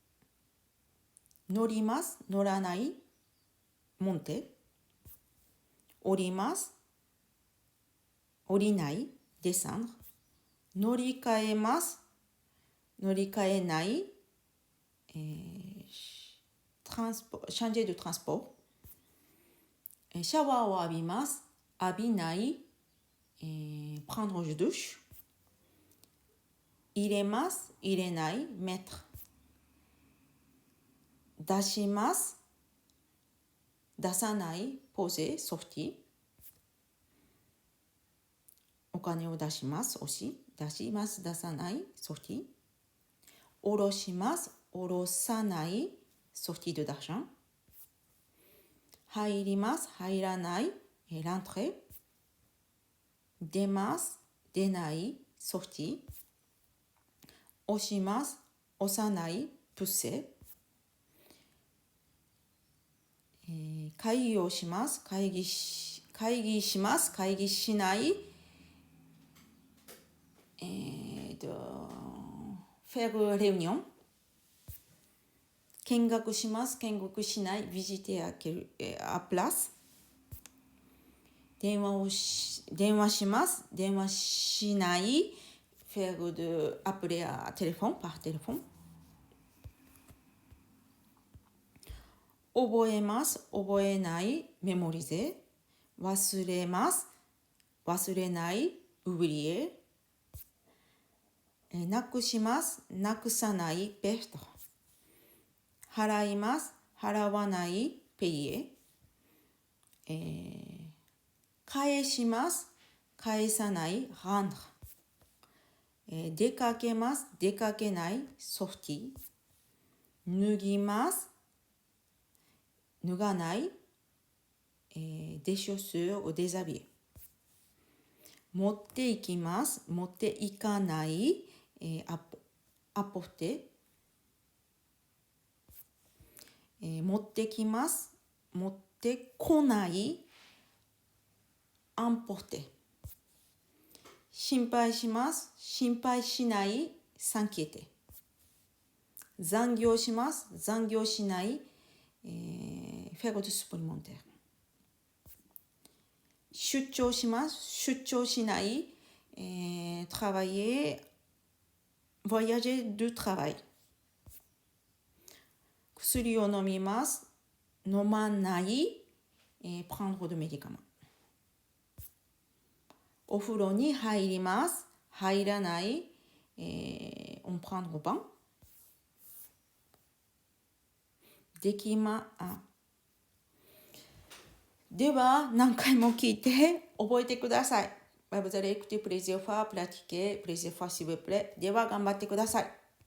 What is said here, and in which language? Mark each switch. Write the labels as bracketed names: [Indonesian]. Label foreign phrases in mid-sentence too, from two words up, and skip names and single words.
[Japanese] 乗ります、乗らない、monter。 降ります。降りない。descendre。乗り換えます。乗り換えない。 [French] changer de transport。 [Japanese] シャワーを浴びます。浴びない。 [French] prendre une douche。 [Japanese] 入れます。入れない。mettre。出します。出さない。poser。sortir。お金を出します。出します。出さない。sortir。下ろします。下ろさない。 [French] sortie de d'argent。 [Japanese] 入ります。入らない。l'entrée。出ます。出ない。sortie。押します。押さない。pousser。会議をします。会議します。会議しない。 [French] faire réunion。 [Japanese] 見学します。見学しない。 [French] visiter à place。 [Japanese] 電話します。電話しない。 [French] faire de appeler à téléphone par téléphone。 [Japanese] 覚えます。覚えない。mémoriser。忘れます。忘れない。oublier。なくします。なくさない。perdre。払います。払わない。payer。返します。返さない。rendre。出かけます。出かけない。sortir。脱ぎます。 [French] 脱がない。des chaussures ou déshabiller。 [Japanese] 持っていきます。持っていかない。apporter。持ってきます。持ってこない。emporter。心配します。心配しない。s'inquiéter。残業します。残業しない。 [French] faire de supplémentaire。 [Japanese] 出張します。出張しない。travailler。 [French] voyager du travail。 [Japanese] 薬を飲みます。 [French] 飲まない。prendre de médicaments。 [Japanese] お風呂に入ります。 [French] 入らない。on prend le bain。 [Japanese] では何回も聞いて覚えてください。 [French] Vous allez écouter plusieurs fois, pratiquer plusieurs fois s'il vous plaît。 [Japanese] では頑張ってください。